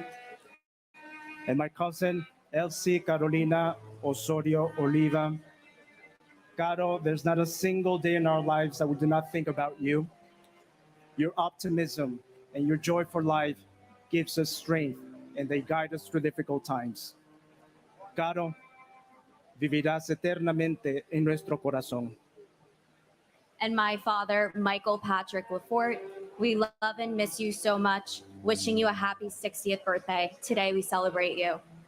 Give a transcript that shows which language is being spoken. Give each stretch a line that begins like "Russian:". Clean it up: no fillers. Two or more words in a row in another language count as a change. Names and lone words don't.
English: and my cousin Elsie Carolina Osorio Oliva. Caro, there's not a single day in our lives that we do not think about you. Your optimism and your joy for life gives us strength and they guide us through difficult times.
Spanish: Caro, vivirás eternamente en nuestro corazón.
English: and my father, Michael Patrick Lafort. We love and miss you so much. Wishing you a happy 60th birthday. Today we celebrate you.